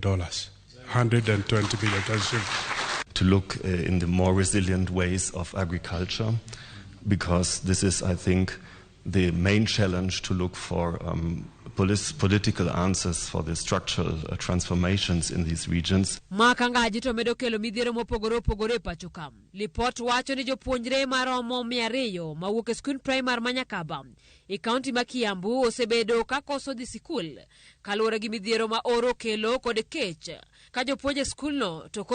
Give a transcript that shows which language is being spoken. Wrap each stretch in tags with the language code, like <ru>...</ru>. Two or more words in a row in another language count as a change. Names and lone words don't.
<en>120 million. To look in the more resilient ways of agriculture, because this is, I think, the main challenge to look for political answers for the structural transformations in these regions.</en> <luo>Makangaji to medo kelo midhiero mopogore pacho ka. Lipot wacho ni jopuonjre maromo 200 mawuok e skul primary manyakaba e kaunti ma Kiambu osebedo ka koso dhi sikul kaluwore gi midhiero ma oro kelo kod kech ka jopuonje skul no to</luo>